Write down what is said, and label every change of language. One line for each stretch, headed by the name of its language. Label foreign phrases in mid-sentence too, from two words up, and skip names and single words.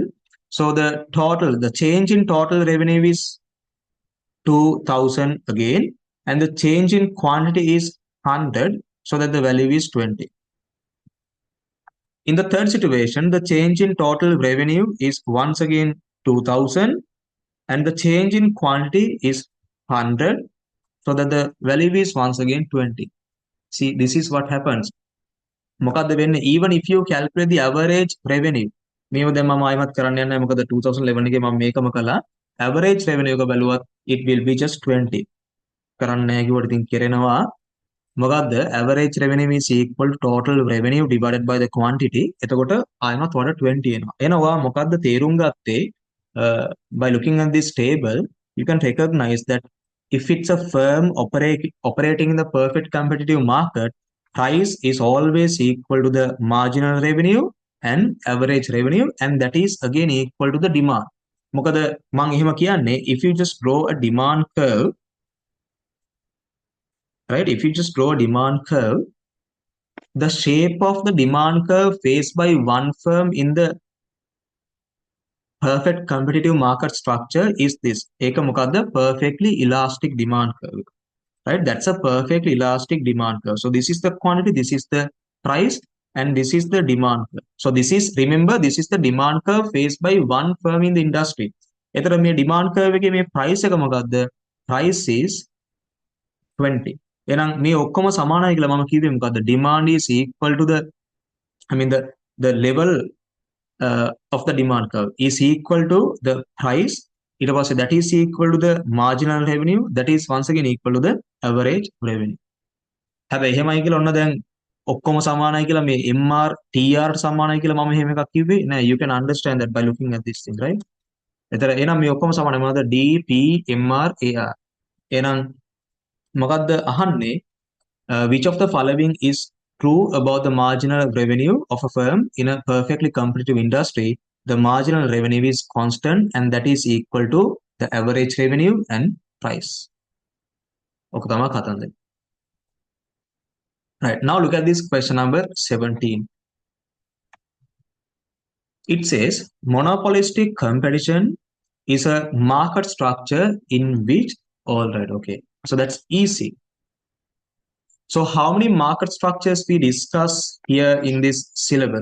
English: So the change in total revenue is 2000 again, and the change in quantity is 100, so that the value is 20. In the third situation, the change in total revenue is once again 2000, and the change in quantity is 100, so that the value is once again 20. See, this is what happens.
Sinhala: මොකද්ද වෙන්නේ?
English: Even if you calculate the average revenue,
Sinhala: මේව දැන් මම ආයිමත් කරන්න යන්නේ නැහැ මොකද 2011 එකේ මම මේකම කළා.
English: Average revenue
Sinhala: එක බැලුවත්
English: it will be just 20.
Sinhala: කරන්න නැහැ කිව්වට ඉතින් කෙරෙනවා. මොකද්ද?
English: Average revenue is equal to total revenue divided by the quantity.
Sinhala: එතකොට ආයිමත් වඩා 20 එනවා. එහෙනම් ඔයා මොකද්ද තේරුම් ගත්තේ?
English: By looking at this table, you can recognize that if it's a firm operating in the perfect competitive market, price is always equal to the marginal revenue and average revenue, and that is again equal to the demand.
Sinhala: මොකද මම එහෙම කියන්නේ,
English: if you just draw a demand curve, right? If you just draw a demand curve, the shape of the demand curve faced by one firm in the perfect competitive market structure is this.
Sinhala: ඒක මොකද්ද?
English: Perfectly elastic demand curve. Right? That's a perfectly elastic demand curve. So this is the quantity, this is the price, and this is the demand curve. So this is, remember, this is the demand curve faced by one firm in the industry.
Sinhala: එතකොට මේ
English: demand curve
Sinhala: එකේ මේ price එක මොකද්ද?
English: Price is 20.
Sinhala: එහෙනම් මේ ඔක්කොම සමානයි කියලා මම කිව්වේ මොකද්ද?
English: Demand is equal to the, I mean the level of the demand curve is equal to the price.
Sinhala: ඊට පස්සේ
English: that is equal to the marginal revenue, that is once again equal to the average revenue.
Sinhala: හැබැයි එහෙමයි කියලා ඔන්න දැන් ඔක්කොම සමානයි කියලා මේ MR TR සමානයි කියලා මම එහෙම එකක් කිව්වේ නෑ.
English: You can understand that by looking at this thing, right?
Sinhala: එතන එහෙනම් මේ ඔක්කොම සමානයි මොනවද? D P MR AR. එහෙනම් මොකද්ද අහන්නේ?
English: Which of the following is true about the marginal revenue of a firm in a perfectly competitive industry? The marginal revenue is constant, and that is equal to the average revenue and price.
Sinhala: ඔක තමයි කතන්දර.
English: Right, now look at this question number 17. It says monopolistic competition is a market structure in which, all right, okay, so that's easy. So how many market structures we discuss here in this syllabus?